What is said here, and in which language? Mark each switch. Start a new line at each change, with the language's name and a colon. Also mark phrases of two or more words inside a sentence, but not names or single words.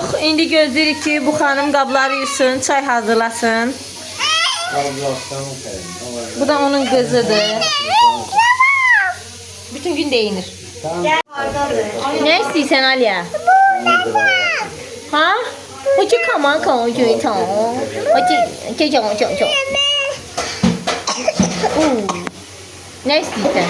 Azerbaijani: İndi gözləyirik ki, bu xanım qabları yusun, çay hazırlasın. Bu da onun qızıdır. Bütün gün deyinir. Ne istəyirsən Aliya? Ha?
Chinese: 我去看门口，我去瞅，我去瞅瞅瞅。
Azerbaijani: Ne istəyirsən?